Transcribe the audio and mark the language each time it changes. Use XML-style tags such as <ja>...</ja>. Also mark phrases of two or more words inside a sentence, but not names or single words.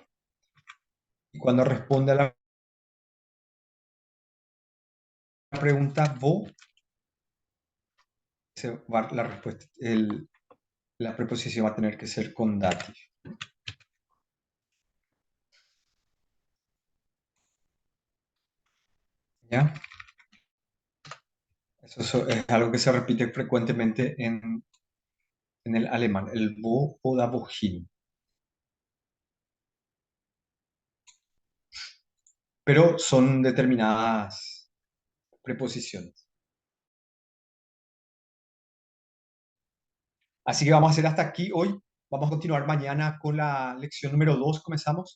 <es>Y cuando responde a la pregunta vos, la respuesta, la preposición va a tener que ser con dative. ¿Ya? Eso es algo que se repite frecuentemente en el alemán, el</es> <de>wo oder wohin.</de> <es>Pero son determinadas preposiciones. Así que vamos a hacer hasta aquí hoy. Vamos a continuar mañana con la lección número 2, comenzamos.</es>